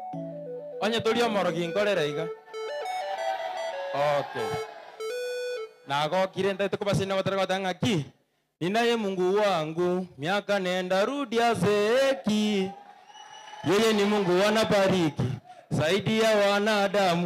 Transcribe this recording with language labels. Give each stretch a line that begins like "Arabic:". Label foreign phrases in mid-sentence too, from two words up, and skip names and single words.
Gusii: Onye tulia moro gingorera iga. Okay. Na agokire nda tukubasina wataraga ngaki.
Swahili: Ninaye Mungu wangu, miaka nenda rudi azeeki. Yeye ni Mungu anabariki zaidi ya wanadamu.